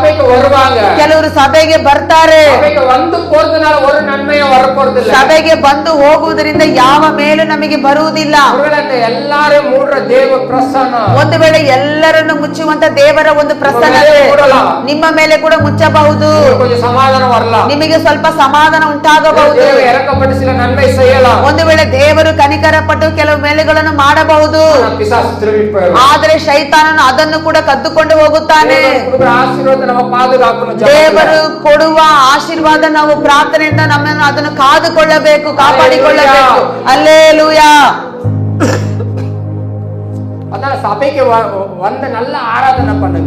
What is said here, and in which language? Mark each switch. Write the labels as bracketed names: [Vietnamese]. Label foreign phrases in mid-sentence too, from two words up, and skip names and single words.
[Tamil] வருவாங்க. [Kannada] ಕೆಲವರು ಸಭೆಗೆ ಬರ್ತಾರೆ. [Tamil] சபைக்கு வந்து போறதுனால ஒரு நன்மையும் வர போறது இல்ல. [Kannada] ಸಭೆಗೆ ಬಂದು ಹೋಗುವುದರಿಂದ ಯಾವ ಮೇಲೂ ನಮಗೆ ಬರುವುದಿಲ್ಲ. [Tamil] ஒருவேளை எல்லாரும் மூடுற தேவ பிரசன்னம், [Kannada] ಒಂದು ವೇಳೆ ಎಲ್ಲರನ್ನು ಮುಚ್ಚುವಂತ ದೇವರ ಒಂದು ಪ್ರಸನ್ನತೆ ನಿಮ್ಮ ಮೇಲೆ ಕೂಡ ಮುಚ್ಚಬಹುದು. [Tamil] கொஞ்சம் சமாதானம் வரலாம். [Kannada] ನಿಮಗೆ ಸ್ವಲ್ಪ ಸಮಾಧಾನ ಉಂಟಾಗಬಹುದು. [Tamil] தேவ இறக்கப்பட்டு சில நன்மை செய்யலாம். [Kannada] ಒಂದು ವೇಳೆ ದೇವರು ಕನಿಕರಪಟ್ಟು ಕೆಲವು ಮೇಲೆಗಳನ್ನು ಮಾಡಬಹುದು. [Tamil] பிசாசு திருடிட்டு போயிடும். [Kannada] ಆದರೆ ಶೈತಾನನು ಅದನ್ನು ಕೂಡ ಕದ್ದುಕೊಂಡು ಹೋಗುತ್ತಾನೆ. [Tamil] கொடுக்கிற ஆசீர்வாதத்தை நம்ம பாதுகாக்கணும். [Kannada] ದೇವರು ಕೊಡುವ ಆಶೀರ್ವಾದ ನಾವು ಪ್ರಾರ್ಥನೆಯಿಂದ ನಮ್ಮನ್ನು ಅದನ್ನು ಕಾದುಕೊಳ್ಳಬೇಕು, ಕಾಪಾಡಿಕೊಳ್ಳಬೇಕು. [Tamil] அல்லேலூயா. அதனால சபைக்கு வந்து நல்ல ஆராதனை பண்ணுங்க.